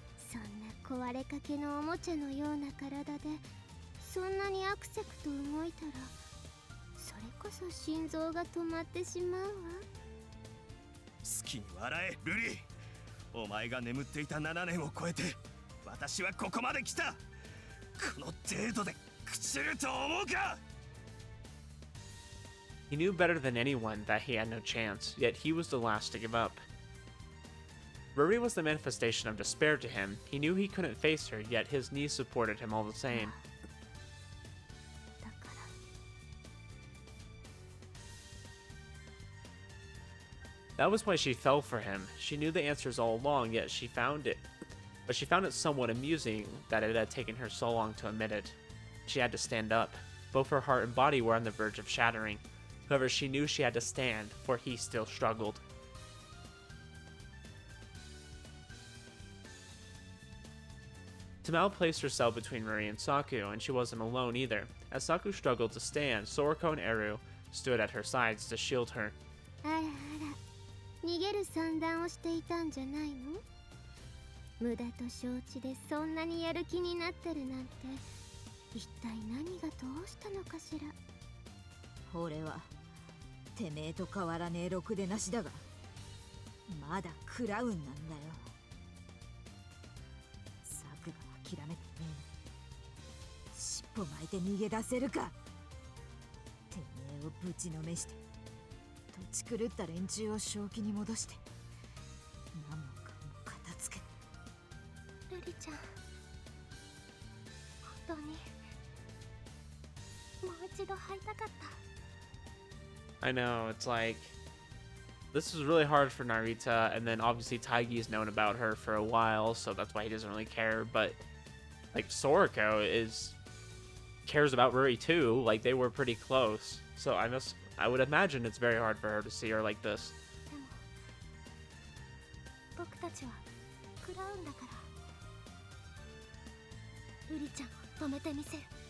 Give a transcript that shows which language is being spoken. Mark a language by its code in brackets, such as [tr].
[ja] そんな壊れかけのおもちゃのような体で、そんなにアクセクと動いたら、それこそ心臓が止まってしまうわ。好きに笑え、ルリー。お前が眠っていた7年を超えて、私はここまで来た。この程度で朽ちると思うか。 [en] He knew better than anyone that he had no chance, yet he was the last to give up. Ruri was the manifestation of despair to him. He knew he couldn't face her, yet his knees supported him all the same. [ja] だから [en] That was why she fell for him. She knew the answers all along, yet she found it somewhat amusing that it had taken her so long to admit it. She had to stand up. Both her heart and body were on the verge of shattering. However, she knew she had to stand, for he still struggled. Tamao placed herself between Ruri and Saku, and she wasn't alone either. As Saku struggled to stand, Sorako and Eru stood at her sides to shield her. [ja] あらあら、逃げる算段をしていたんじゃないの？無駄と承知でそんなにやる気になってるなんて、一体何がどうしたのかしら。俺はてめえと変わらねえろくでなしだが、まだクラウンなんだよ。サクが諦めてねえ。尻尾巻いて逃げ出せるか。てめえをぶちのめして、土地狂った連中を正気に戻して、何もかも片付け。ルリちゃん、本当にもう一度会いたかった。 [en] I know, it's like, this is really hard for Narita, and then obviously Taggy's known about her for a while, so that's why he doesn't really care, but, like, Sorako cares about Ruri too, like, they were pretty close, so I would imagine it's very hard for her to see her like this. [ja] でも僕たちはクラウンだから、ルリちゃんを止めてみせる。